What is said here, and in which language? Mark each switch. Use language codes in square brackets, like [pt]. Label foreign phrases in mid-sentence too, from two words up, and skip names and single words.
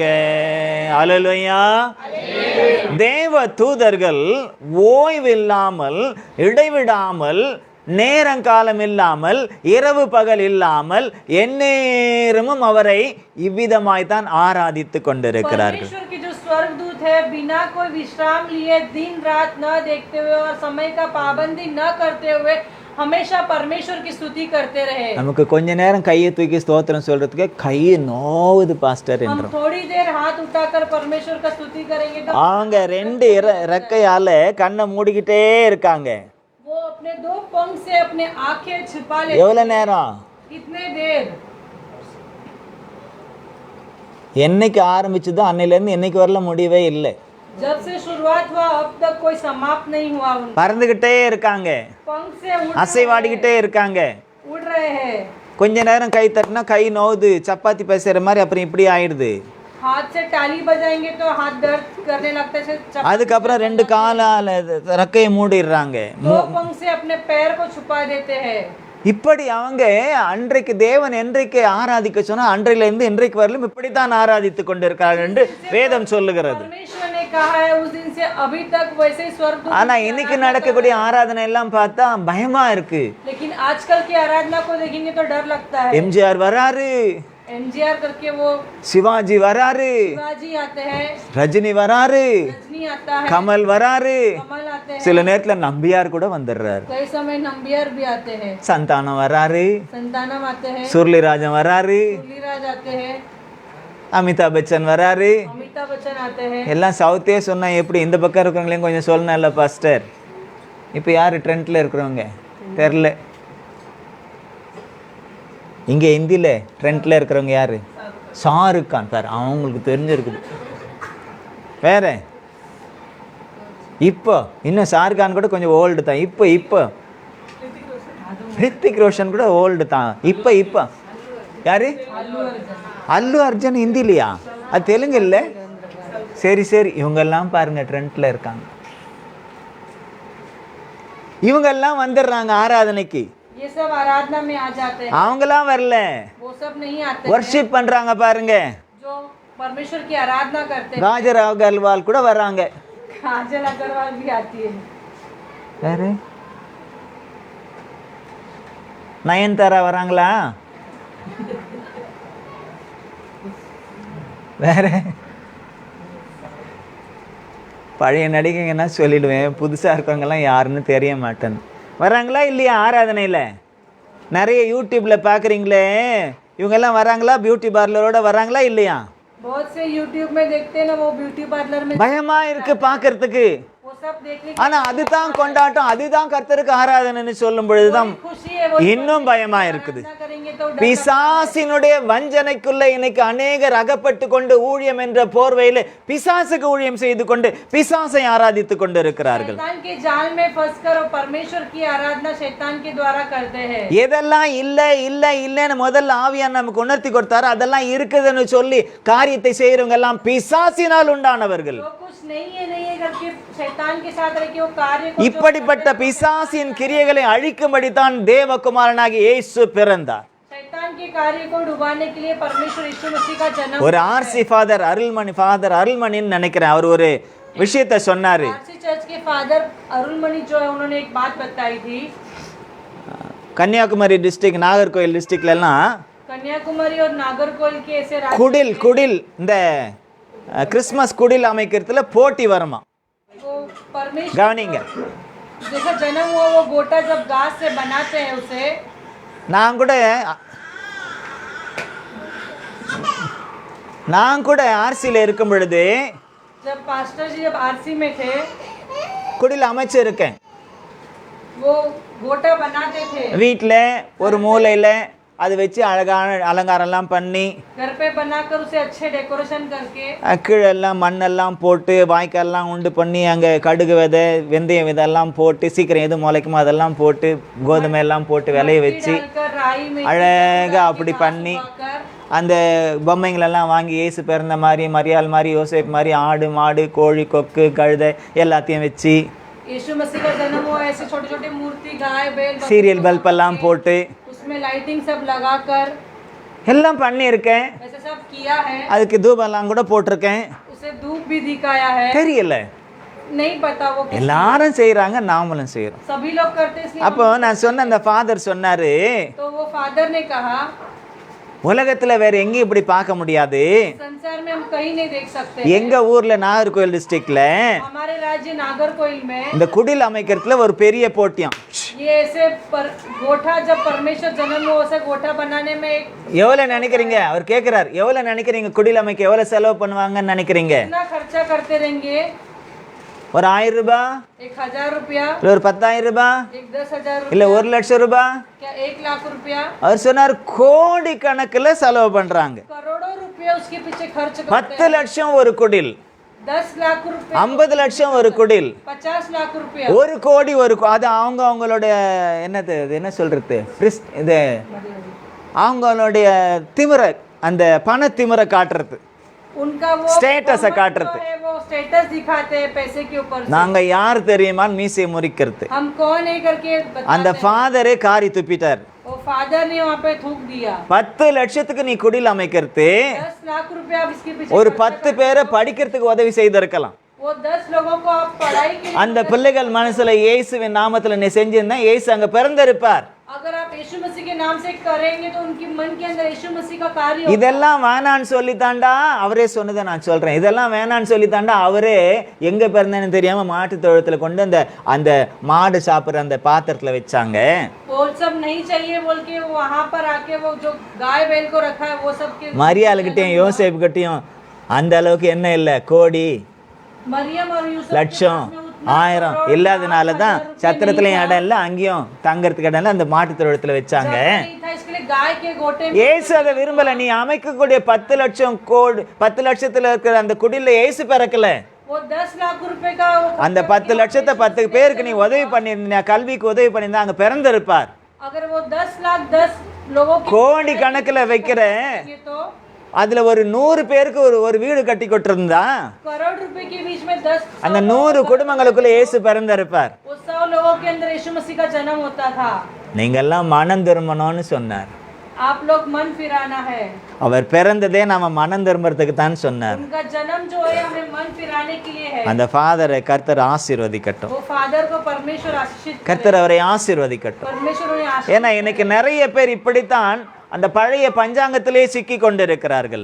[ta] அல்லேலூயா. தேவ தூதர்கள் ஓய்வில்லாமல் இடைவிடாமல் நேரங்காலம் இல்லாமல் இரவு பகல் இல்லாமல் எந்நேரமும் அவரை இவ்விதமாய்த்தான் ஆராதித்து கொண்டிருக்கிறார்கள். [hi] परमेश्वर के जो स्वर्गदूत है बिना कोई विश्राम लिए दिन रात न देखते हुए और समय का पाबंदी न करते हुए हमेशा परमेश्वर की स्तुति करते रहे. [ta] நமக்கு கொஞ்ச நேரம் கையை தூக்கி ஸ்தோத்திரம் சொல்றதுக்கு கை நோவுது பாஸ்டர் [hi] हम [ta] என்றோம். [hi] थोड़ी देर हाथ उठाकर परमेश्वर का स्तुति करेंगे तो [ta] அவங்க ரெண்டு ரெக்கையால கண்ணை மூடிக்கிட்டே இருக்காங்க. [hi] वो अपने दो पंख से अपने आंखें छिपा लेते [ta] எவ்வளவு [hi] हैं. [ta] நேரம்? [hi] इतने देर [ta] என்னைக்கு ஆரம்பிச்சதோ அன்னையிலேருந்து என்னைக்கு வரல முடியவே இல்லை. [hi] जब से शुरुआत हुआ अब तक कोई समाप्त नहीं हुआ. उनका [ta] பறந்துகிட்டே இருக்காங்க, [hi] पंख से [ta] அசைவாடிக்கிட்டே இருக்காங்க. [hi] उड़ रहे हैं. [ta] கொஞ்ச நேரம் கை தட்டினா கை நோவுது, சப்பாத்தி பேசுற மாதிரி அப்புறம் இப்படி ஆயிடுது. [hi] हाथ से ताली बजाएंगे तो हाथ दर्द करने लगता है. [ta] அதுக்கப்புறம் ரெண்டு காலால ரெக்கையை மூடிடுறாங்க. [hi] दो पंख से अपने पैर को छुपा देते हैं. [ta] இப்படி அவங்க அன்றைக்கு தேவன் என்றைக்கு ஆராதிக்க சொன்னா அன்றையிலிருந்து இன்றைக்கு வரலும் இப்படித்தான் ஆராதித்து கொண்டிருக்கிறார்கள் என்று வேதம் சொல்லுகிறது. [hi] परमेश्वर ने कहा है उस दिन से अभी तक वैसे ही स्वर्गदूत. [ta] ஆனா இன்னைக்கு நடக்கக்கூடிய ஆராதனை எல்லாம் பார்த்தா பயமா இருக்கு. [hi] लेकिन आजकल की आराधना को देखेंगे तो डर लगता है. [ta] எம்ஜிஆர் வராரு, [hi] एमजीआर करके वो [ta] சிவாஜி வராரு, [hi] शिवाजी आते हैं, [ta] ரஜினி வராரு, [hi] रजनी आता है, [ta] கமல் வராரு, [hi] कमल आते हैं, [ta] சில நேரத்துல நம்பியார் கூட வந்துடுறாரு, [hi] कई समय नंबियार भी आते हैं, [ta] சந்தானம் வராரு, [hi] संतानम आते हैं, [ta] சுருளிராஜன் வராரு, [hi] मुरलीराज आते हैं, [ta] அமிதாப் பச்சன் வராரு. [hi] अमिताभ बच्चन आते हैं. [ta] எல்லாம் சவுத்தே சொன்னா எப்படி இந்த பக்கம் இருக்கிறவங்களையும் கொஞ்சம் சொல்லணும்ல பாஸ்டர். இப்போ யார் ட்ரெண்ட்ல இருக்கிறவங்க தெரில. இங்க இந்தியில ட்ரெண்ட்ல இருக்கிறவங்க யாரு? ஷாருக் கான் பாரு, அவங்களுக்கு தெரிஞ்சிருக்குது. வேற இப்போ இன்னும் ஷாருக் கான் கூட கொஞ்சம் ஓல்டு தான். இப்போ ரித்திக் ரோஷன் கூட ஓல்டு தான். இப்போ யாரு? அல்லு அர்ஜுன் ஹிந்திலையா? அது தெலுங்கு இல்லை? சரி இவங்கெல்லாம் பாருங்க ட்ரெண்ட்ல இருக்காங்க. இவங்கெல்லாம் வந்துடுறாங்க ஆராதனைக்கு. [hi] ये सब आराधना में आ जाते हैं. [ta] அவங்கெல்லாம் வரல, [hi] वो सब नहीं आते हैं. [ta] வர்ஷிப் பண்றாங்க பாருங்க. [hi] जो परमेश्वर की आराधना करते हैं. [ta] ராஜராவ் அகர்வால் கூட வர்றாங்க. [hi] काजल अग्रवाल भी आती है. [ta] வேற நயன்தாரா வராங்களா? வேற பழைய நடிகைங்கன்னா சொல்லிடுவேன், புதுசாக இருக்கவங்கெல்லாம் யாருன்னு தெரிய மாட்டேன்னு. வராங்களா இல்லையா ஆராதனையில்? நிறைய யூடியூப்பில் பார்க்குறீங்களே, இவங்கெல்லாம் வராங்களா? [en] beauty parlour [ta] வராங்களா இல்லையா? [hi] बहुत से YouTube में देखते हैं ना, वो [en] beauty parlour [hi] में [ta] பயமா இருக்கு பார்க்கறதுக்கு. [hi] वो सब देखने की [ta] ஆனா அதுதான் கொண்டாட்டம், அதுதான் கர்த்தருக்கு ஆராதனைன்னு சொல்லும் பொழுதுதான் [hi] खुशी है, वो [ta] இன்னும் பயமா இருக்குது. [hi] प्रार्थना करेंगे तो डर [ta] பிசாசினுடைய வஞ்சனைக்குள்ள இன்னைக்கு அநேகர் அகப்பட்டு கொண்டு ஊழியம் என்ற போர்வையில பிசாசுக்கு ஊழியம் செய்து கொண்டு பிசாசை ஆராதித்துக் கொண்டு இருக்கிறார்கள். [hi] शैतान के जाल में फंसकर और परमेश्वर की आराधना शैतान के द्वारा करते हैं. [ta] எதெல்லாம் இல்ல இல்ல இல்லன்னு முதல்ல ஆவியார் நமக்கு உணர்த்தி கொடுத்தாரு, அதெல்லாம் இருக்குதுன்னு சொல்லி காரியத்தை செய்யறவங்க எல்லாம் பிசாசினால் உண்டானவர்கள். [hi] जो कुछ नहीं है करके शैतान के साथ रह के वो कार्य को [ta] இப்படிப்பட்ட பிசாசின் கிரியைகளை அழிக்கும்படி தான் தேவகுமாரனாகிய இயேசு பிறந்தார். [hi] शैतान के कार्य को डुबाने के लिए परमेश्वर यीशु मसीह का जन्म [ta] ஒரு [en] RC Father [ta] அருள்மணின்னு நினைக்கிறேன், அவர் ஒரு விஷயத்தை சொன்னாரு. [en] RC church [hi] के फादर अरुलमणि जो है, उन्होंने एक बात बताई थी. [ta] கன்னியாகுமரி டிஸ்ட்ரிக்ட், நாகர்கோயில் டிஸ்ட்ரிக்ட்ல எல்லாம் [hi] कन्याकुमारी और नागरकोइल के ऐसे [ta] குடில் இந்த கிறிஸ்மஸ் குடில் அமைக்கிறதுல போட்டி வருமா. [hi] वो परमेश्वर [ta] கவனிங்க, [hi] जैसा जन्म हुआ वो गोटा जब घास से बनाते हैं उसे, [ta] நான் கூட ஆர்சியில் இருக்கும் பொழுது [hi] जब पास्टर जी जब आरसी में थे [ta] குடில் அமைச்சிருக்கேன். [hi] वो गोटा बनाते थे. [ta] வீட்டில் ஒரு மூலையில் அது வச்சு அழகான அலங்காரம்லாம் பண்ணி [hi] घर पे बनाकर उसे अच्छे डेकोरेशन करके [ta] கீழெல்லாம் மண்ணெல்லாம் போட்டு வாய்க்கால்லாம் உண்டு பண்ணி அங்கே கடுகு விதை வெந்தயம் விதெல்லாம் போட்டு சீக்கிரம் எது முளைக்குமோ அதெல்லாம் போட்டு கோதுமை எல்லாம் போட்டு விளைய வச்சு [hi] डालकर राई में [ta] அழகாக அப்படி பண்ணி அந்த பொம்மைங்களெல்லாம் வாங்கி இயேசு பிறந்த மாதிரி மரியாள் மாதிரி யோசேப் மாதிரி ஆடு மாடு கோழி கொக்கு கழுதை எல்லாத்தையும் வச்சு [hi] यीशु मसीह का जन्म हुआ ऐसे छोटे छोटे मूर्ति गाय बैल बकरी [en] serial bulbs [ta] போட்டு [hi] उसमें लाइटिंग सब लगाकर [ta] எல்லாம் பண்ணியிருக்கேன். [hi] ऐसे सब किया है. [ta] அதுக்கு தூபம்லாம் கூட போட்டிருக்கேன். [hi] उसे धूप भी दिखाया है. [ta] தெரியல, [hi] नहीं पता वो [ta] எல்லாரும் செய்யறாங்க, நாமளும் செய்யறோம். [hi] सभी लोग करते इसलिए [ta] அப்போ நான் சொன்ன அந்த ஃபாதர் சொன்னாரு, [hi] तो वो फादर ने कहा [ta] உலகத்துல வேற எங்கேயும் இப்படி பார்க்க முடியாது. [hi] संसार में हम कहीं नहीं देख सकते. [ta] எங்க ஊர்ல நாகர்கோயில் டிஸ்ட்ரிக்ட்ல [hi] हमारे राज्य नागरकोइल में [ta] இந்த குடில் அமைக்கிறதுல ஒரு பெரிய போட்டியாம். [hi] ये ऐसे गोठा जब परमेश्वर जन्म हुआ उसे गोठा बनाने में एक [ta] எவ்வளவு நினைக்கிறீங்க? அவர் கேட்கிறார், எவ்வளவு நினைக்கிறீங்க குடில் அமைக்க எவ்வளவு செலவு பண்ணுவாங்கன்னு நினைக்கிறீங்க? [hi] कितना खर्चा करते रहेंगे? [ta] ஒரு 1000 ரூபாய், [hi] 1000 रुपया, [ta] இல்ல ஒரு 10,000 ரூபாய், [hi] एक 10,000 [ta] இல்ல [hi] रुपया, [ta] 1,00,000 ரூபாய்? [hi] क्या 1 लाख रुपया? [ta] அவர் சொன்னார் கோடி கணக்குல செலவு பண்றாங்க. [hi] करोड़ों रुपया उसके पीछे खर्च करते [ta] 10 லட்சம் ஒரு குடில், [hi] 10 लाख रुपया, [ta] 50 லட்சம் ஒரு குடில், [hi] 50 लाख रुपया, [ta] 1 கோடி அது அவங்களுடைய என்ன சொல்றது இது அவங்களுடைய திமிர அந்த பண திமிர காட்டுறது, [hi] उनका वो [ta] ஸ்டேட்டஸ காட்டுறது. [hi] वो स्टेटस दिखाते हैं पैसे के ऊपर से. [ta] நாங்க யார் தெரியுமா மீசை முறிக்கிறது. [hi] हम कौन है करके [ta] அந்த ஃபாதரே காரி துப்பிட்டார். [hi] वो फादर ने वहाँ पे थूक दिया. [ta] 10 லட்சத்துக்கு நீ குடில் அமைக்கிறது [hi] 10 लाख रुपया अब इसके पीछे [ta] ஒரு 10 பேரை படிக்கிறதுக்கு உதவி செய்திருக்கலாம். [hi] वो 10 लोगों को आप पढ़ाई के लिए [ta] அந்த பிள்ளைகள் மனசுல இயேசுவின் நாமத்துல நீ செஞ்சிருந்தா இயேசு அங்க பிறந்திருப்பார். [hi] अगर आप यीशु मसीह के नाम से करेंगे तो उनके मन के अंदर यीशु मसीह का कार्य होगा. [ta] இதெல்லாம் வேணான்னு சொல்லித்தாண்டா அவரே சொன்னதை நான் சொல்றேன். இதெல்லாம் வேணான்னு சொல்லித்தாண்டா அவரே எங்க பிறந்தேன்னு தெரியாம மாட்டு தொழுத்துல கொண்டு அந்த மாடு சாப்பிடுற அந்த பாத்திரத்துல வச்சாங்க. [hi] वो सब नहीं चाहिए बोल के वहाँ पर आके वो जो गाय बैल को रखा है वो सब के [ta] மரியாளுக்கிட்டையும் யோசேப்பு கிட்டையும் அந்த அளவுக்கு என்ன இல்லை, கோடி [hi] मरियम और यूसुफ [ta] லட்சம் 1000 இல்லாதனால தான் சத்திரத்துலயும் இடம் இல்லை, அங்கேயும் தங்கறதுக்கு இடம் இல்லை, அந்த மாட்டு தொழுத்துல வச்சாங்க. [hi] नहीं था इसके लिए गाय के गोटे में [ta] ஏசு அதை விரும்பல. நீ அமைக்கக்கூடிய 10 லட்சம் கோடி 10 லட்சத்துல இருக்கிற அந்த குடில ஏசு பிறக்கல. [hi] वो 10 लाख रुपए का [ta] அந்த 10 லட்சத்தை 10 பேருக்கு நீ உதவி பண்ணியிருந்தா, கல்விக்கு உதவி பண்ணியிருந்தா அங்க பிறந்திருப்பார். [hi] अगर वो 10 लाख 10 लोगों की [ta] கோடி கணக்குல வைக்கிற [hi] तो [ta] அதுல ஒரு 100 பேருக்கு ஒரு வீடு கட்டி கொட்டிருந்தா [hi] करोड़ रुपए के बीच में 10 [ta] அந்த 100 குடும்பங்களுக்குள்ள இயேசு பிறந்திருப்பார். [hi] वो 100 लोगों के अंदर यीशु मसीह का जन्म होता था. [ta] நீங்க எல்லாம் மனம் திரும்பணும்னு சொன்னார். [hi] आप लोग मन फिराना है. [ta] அவர் பிறந்ததே நாம மனம் திரும்புறதுக்கு தான் சொன்னார். [hi] उनका जन्म जो है हमें मन फिराने के लिए है. [ta] அந்த ஃபாதரை கர்த்தர் ஆசீர்வதிக்கட்டும். [hi] वो फादर को परमेश्वर आशीषित करे. [ta] கர்த்தர் அவரை ஆசீர்வதிக்கட்டும். [hi] परमेश्वर उन्हें आशीष. [ta] ஏன்னா இன்னைக்கு நிறைய பேர் இப்படித்தான் அந்த பழைய பஞ்சாங்கத்திலே சிக்கி கொண்டிருக்கிறார்கள்.